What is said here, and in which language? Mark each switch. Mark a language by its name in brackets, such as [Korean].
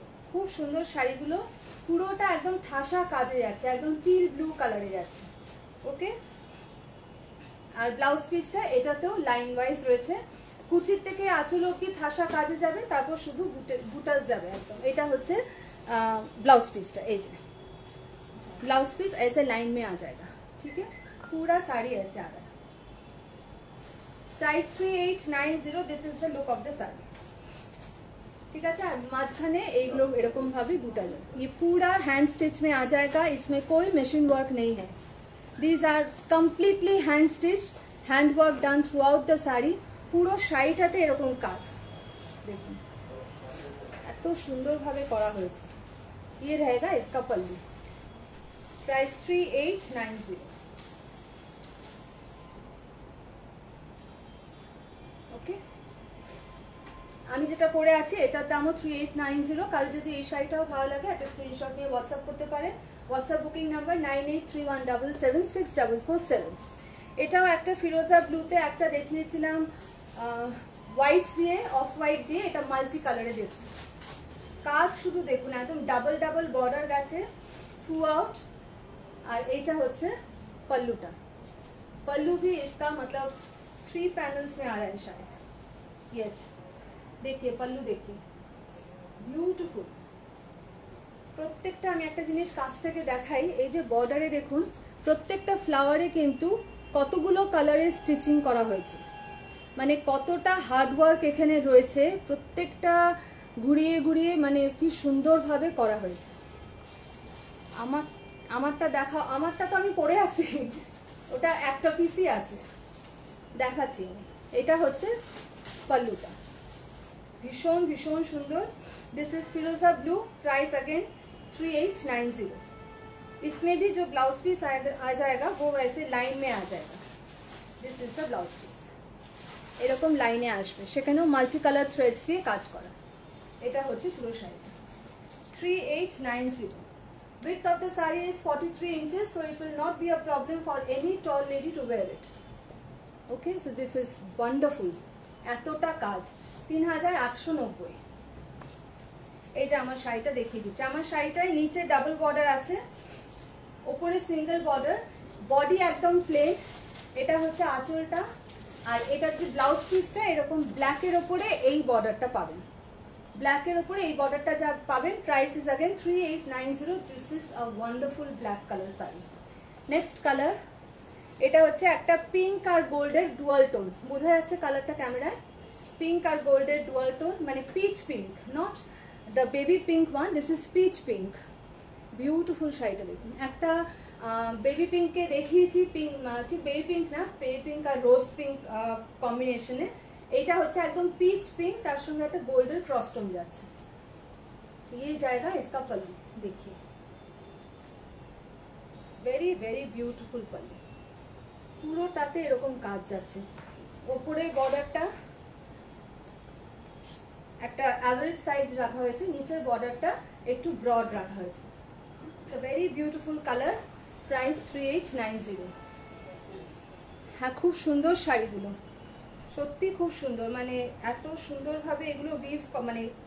[Bangla] খুব সুন্দর শাড়িগুলো, পুরোটা একদম ঠাসা কাজে যাচ্ছে, একদম টিল ব্লু কালারে যাচ্ছে। ওকে, আর ব্লাউজ পিসটা এটাতেও লাইন ওয়াইজ রয়েছে। কুচির থেকে আঁচল অব্দি ঠাসা কাজে যাবে, তারপর শুধু বুটাস যাবে একদম। এটা হচ্ছে ब्लाउज पीसটা। এই যে [Hindi] ब्लाउज पीस ऐसे लाइन में आ जाएगा, ठीक है। पूरा साड़ी ऐसे आ रहा है। Price 3890। [English] this is the look of the sari, [Hindi] ठीक है। [Bangla] আর মাঝখানে এইগুলো এরকম ভাবে বুটা যাবে। [Hindi] ये पूरा हैंड स्टिच में आ जाएगा, इसमें कोई मशीन वर्क नहीं है। [English] These are completely hand stitch, hand work done throughout the sari. [Bangla] পুরো শাড়িটাতে এরকম কাজ দেখুন, এত সুন্দরভাবে করা হয়েছে। [Hindi] ये रहेगा इसका पल्लू। प्राइस 3890। [Bangla] ओके, আমি যেটা পরে আছি এটার দামও 3890। কারো যদি এই শাড়িটাও ভালো লাগে একটা স্ক্রিনশট নিয়ে হোয়াটসঅ্যাপ করতে পারেন। WhatsApp booking number 9831776447। এটাও একটা ফিরোজা ব্লুতে একটা দেখিয়েছিলাম হোয়াইট দিয়ে, অফ হোয়াইট দিয়ে, এটা মাল্টি কালারে দেখুন। কাজ শুধু দেখুন, একদম ডাবল ডাবল বর্ডার গেছে থ্রু आउट। और এইটা হচ্ছে पल्लूটা। [Hindi] पल्लू भी इसका मतलब 3 पैनल्स में आ रहा है शायद। यस, देखिए पल्लू देखिए, ब्यूटीफुल। [Bangla] প্রত্যেকটা আমি একটা জিনিস কাছ থেকে দেখাই। এই যে বর্ডারে দেখুন, প্রত্যেকটা ফ্লাওয়ারে কিন্তু কতগুলো কালারে স্টিচিং করা হয়েছে, মানে কতটা হার্ড ওয়ার্ক এখানে রয়েছে। প্রত্যেকটা ঘুরিয়ে ঘুরিয়ে মানে কি সুন্দরভাবে করা হয়েছে। আমারটা দেখা, আমারটা তো আমি পরে আছি, ওটা একটা পিসই আছে, দেখাচ্ছি আমি। এটা হচ্ছে पल्लूটা, ভীষণ ভীষণ সুন্দর। [English] This is फिरोजा blue. Price again 3890। [Hindi] इसमें भी जो ब्लाउज पीस आ जाएगा वो वैसे लाइन में आ जाएगा। [English] this is the blouse piece, [Bangla] এরকম লাইনে আসবে, সেখানেও মাল্টি কালার থ্রেডস দিয়ে কাজ করা। এটা হচ্ছে পুরো শাড়িটা। 3890। [English] width of the saree is 43 inches, so it will not be a problem for any tall lady to wear it. Okay, so this is wonderful। [Bangla] এতটা কাজ 3890। এই যে আমার শাড়িটা দেখিয়ে দিচ্ছি। আমার শাড়িটায় নিচে ডাবল বর্ডার আছে, উপরে সিঙ্গেল বর্ডার, বডি একদম প্লেন। এটা হচ্ছে আঁচলটা, আর এটা যে ব্লাউজ পিসটা এরকম ব্ল্যাকের ওপরে এই বর্ডারটা পাবেন, ব্ল্যাকের ওপরে এই বর্ডারটা যা পাবেন। [English] Price is again 3890। This is a wonderful black colour sari. [Bangla] Next colour, এটা হচ্ছে একটা পিঙ্ক আর গোল্ডের ডুয়াল টোন। বোঝা যাচ্ছে কালারটা ক্যামেরায়? পিঙ্ক আর গোল্ডের ডুয়াল টোন, মানে pitch pink, [English] Not the baby pink one, this is peach pink. [Bangla] Beautiful শাড়িটা দেখুন। একটা বেবি পিঙ্ককে দেখিয়েছি, পিঙ্ক ঠিক বেবি পিঙ্ক না, বেবি পিঙ্ক আর রোজ পিঙ্ক কম্বিনেশনে। এইটা হচ্ছে একদম পিচ পিঙ্ক, তার সঙ্গে একটা গোল্ডের ক্রসটোন যাচ্ছে। [Hindi] ये जाएगा इसका पल्लू, देखिए [English] very very beautiful [Hindi] पल्लू। [Bangla] পুরোটাতে এরকম কাজ যাচ্ছে। ওপরে বর্ডারটা একটা অ্যাভারেজ সাইজ রাখা হয়েছে, নিচের বর্ডারটা একটু ব্রড রাখা হয়েছে। [English] It's a very beautiful colour. Price 3890। [Bangla] হ্যাঁ, খুব সুন্দর শাড়িগুলো, সত্যি খুব সুন্দর, মানে এত সুন্দরভাবে এগুলো উইভ মানে